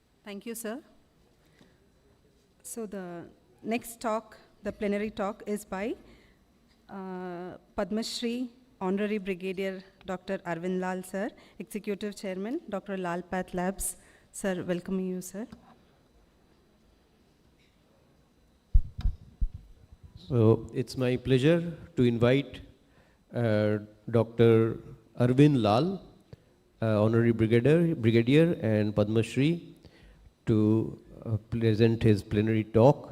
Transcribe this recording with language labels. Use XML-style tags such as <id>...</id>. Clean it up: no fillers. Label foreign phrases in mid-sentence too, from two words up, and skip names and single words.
<en>Thank you, sir. So the next talk, the plenary talk, is by Padma Shri Honorary Brigadier Dr. Arvind Lal, sir, Executive Chairman, Dr. Lal Path Labs. Sir, welcome you, sir. So it's my pleasure to invite Dr. Arvind Lal, Honorary Brigadier and Padma Shri, to present his plenary talk.</en>